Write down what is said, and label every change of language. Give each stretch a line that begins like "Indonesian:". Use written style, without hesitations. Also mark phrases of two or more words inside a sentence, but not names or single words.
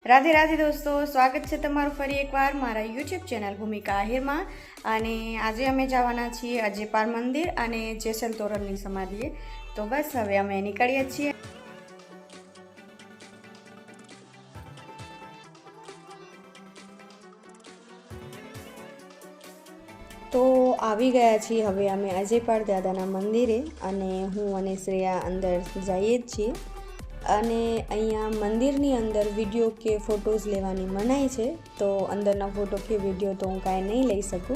Gujarati: રાધે રાધે દોસ્તો, સ્વાગત છે તમારું ફરી એકવાર મારા યુટ્યુબ ચેનલ ભૂમિકા આહિર માં। અને આજે અમે જવાના છીએ અજયપાર મંદિર અને જેસલ તોરલની સમાધિએ। તો બસ હવે અમે નીકળીએ છીએ। तो આવી ગયા છીએ હવે અમે અજયપાળ દાદાના મંદિરે અને હું અને શ્રેયા અંદર જઈએ જ છીએ। અને અહીંયા મંદિરની અંદર વિડીયો કે ફોટોઝ લેવાની મનાઈ છે, તો અંદરના ફોટો કે વિડીયો તો હું કાંઈ નહીં લઈ શકું।